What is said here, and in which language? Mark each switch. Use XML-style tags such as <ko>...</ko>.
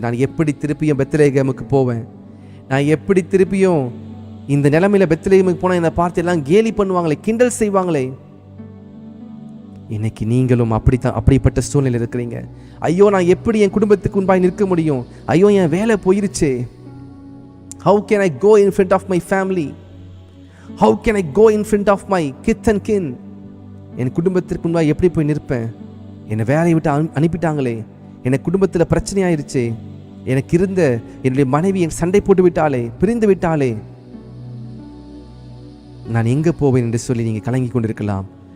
<ta>நான் எப்படி திருப்பியும் பெத்லகேமுக்கு போவேன்? நான் எப்படி திருப்பியும் இந்த நிலைமையில பெத்லகேமுக்கு போனால் என்னை பார்த்து எல்லாம் கேலி பண்ணுவாங்களே, கிண்டல் செய்வாங்களே. இன்னைக்கு நீங்களும் அப்படிப்பட்ட சூழ்நிலை இருக்கிறீங்க. ஐயோ, நான் எப்படி என் குடும்பத்துக்கு முன்பாய் நிற்க முடியும்? ஐயோ, என் வேலை போயிருச்சே.</ta> <en>How can I go in front of my family? How can I go in front of my kith and kin?</en> <ta>என் குடும்பத்திற்கு முன்பாக எப்படி போய் நிற்பேன்? என்னை வேலையை விட்டு அனுப்பிட்டாங்களே, எனக்கு குடும்பத்தில் பிரச்சனை ஆயிருச்சே, எனக்கு இருந்த என்னுடைய மனைவி என் சண்டை போட்டு விட்டாளே, பிரிந்து விட்டாளே, நான் எங்கே போவேன் என்று சொல்லி நீங்கள் கலங்கி கொண்டிருக்கலாம்.</ta>